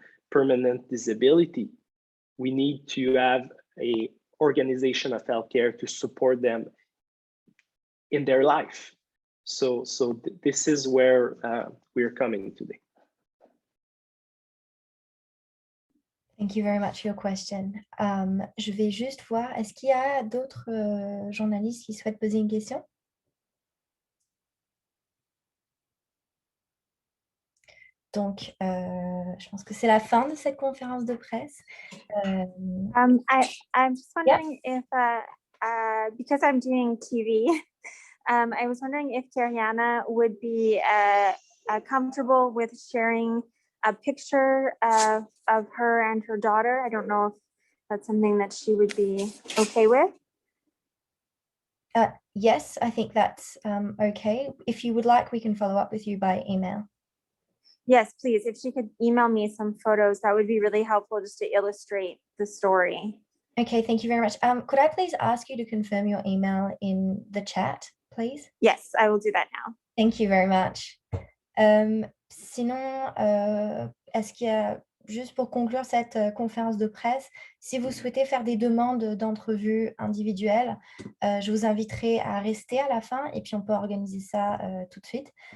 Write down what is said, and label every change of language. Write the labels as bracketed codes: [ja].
[en] permanent disability, we need to have an organization of healthcare to support them in their life. So this is where we're coming today. Thank you very much for your question. [fr] Je vais juste voir, est-ce qu'il y a d'autres journalistes qui souhaitent poser une question? Donc, je pense que c'est la fin de cette conférence de presse. [en] I'm just wondering if, because I'm doing TV, I was wondering if Kariana would be comfortable with sharing a picture of her and her daughter. I don't know if that's something that she would be okay with. Yes, I think that's okay. If you would like, we can follow up with you by email. Yes, please. If she could email me some photos, that would be really helpful just to illustrate the story. Okay, thank you very much. Could I please ask you to confirm your email in the chat, please? Yes, I will do that now. Thank you very much. [fr] Sinon, est-ce qu'il y a, juste pour conclure cette conférence de presse, si vous souhaitez faire des demandes d'entrevue individuelles, je vous inviterai à rester à la fin et puis on peut organiser ça tout de suite.